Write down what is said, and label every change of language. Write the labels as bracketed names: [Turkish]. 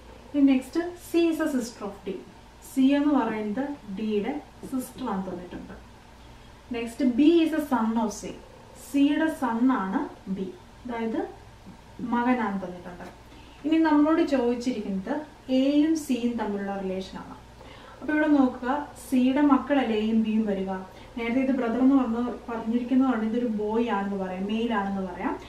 [Malayalam] ഇനി [English] Next C is the sister of D. [Malayalam] C എന്ന് പറയുന്നത് ഡിയുടെ സിസ്റ്റർ ആണ് തന്നിട്ടുണ്ട്. [English] Next B is the son of C. [Malayalam] സിയുടെ സൺ ആണ് ബി, അതായത് മകനാണ് തന്നിട്ടുണ്ട്. ഇനി നമ്മളോട് ചോദിച്ചിരിക്കുന്നത് എയും സിയും തമ്മിലുള്ള റിലേഷനാണ്. അപ്പോൾ ഇവിടെ നോക്കുക, സിയുടെ മക്കളല്ലേ എയും ബിയും വരിക. നേരത്തെ ഇത് ബ്രദർ എന്ന് പറഞ്ഞിരിക്കുന്നതുകൊണ്ട് ഇതൊരു ബോയ് ആണെന്ന് പറയാം, മെയിൽ ആണെന്ന് പറയാം.